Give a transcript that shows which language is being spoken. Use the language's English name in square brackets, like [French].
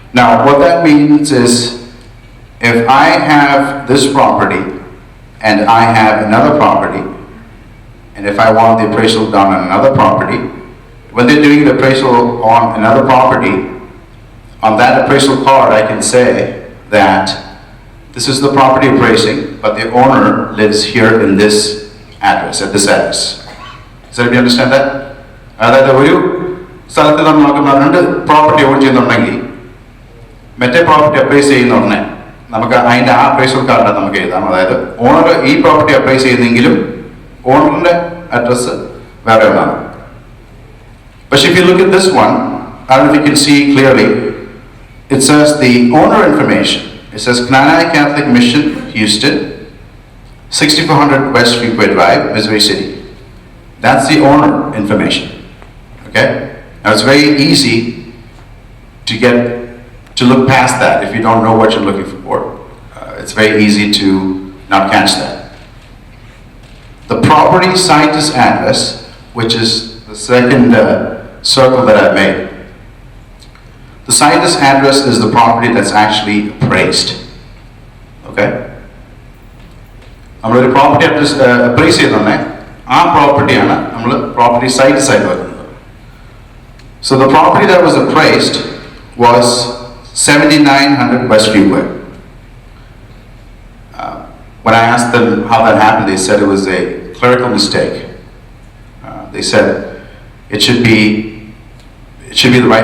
[English] Now, what that means is, if I have this property, and I have another property, and if I want the appraisal done on another property, when they're doing the appraisal on another property, on that appraisal card I can say that this is the property appraising, but the owner lives here in this address, at this address. Does everybody understand that? [Malayalam] That ഒരു സ്ഥലത്ത് നമ്മൾ നോക്കുന്ന രണ്ട് property on ചെയ്യുന്നുണ്ടെങ്കിൽ മറ്റേ property appraise ചെയ്യുന്ന ഉടനെ നമുക്ക് അതിൻ്റെ ആ അപ്രൈസൽ കാർഡ് നമുക്ക് എഴുതാം. അതായത് ഓണർ ഈ പ്രോപ്പർട്ടി അപ്രൈസ് ചെയ്യുന്നെങ്കിലും ഓണറിന്റെ അഡ്രസ്സ് വേറെ ഒന്നാണ്. [English] But if you look at this one, I don't know if you can see clearly, it says the owner information. It says Knanaya Catholic Mission, Houston, 6400 West Fuquay Drive, Missouri City. That's the owner information. Okay? Now it's very easy to look past that if you don't know what you're looking for. It's very easy to not catch that. The property scientist address, which is the second circle that I've made. The scientist address is the property that's actually appraised. Okay? [Malayalam] നമ്മളൊരു property appraise ചെയ്യുന്നേ ആ പ്രോപ്പർട്ടിയാണ് നമ്മൾ property site ആയി വരുന്നത്. [English] So the property that was appraised was 7900 Westview Way. When I asked them how that happened, they said it was a clerical mistake. They said it should be the right.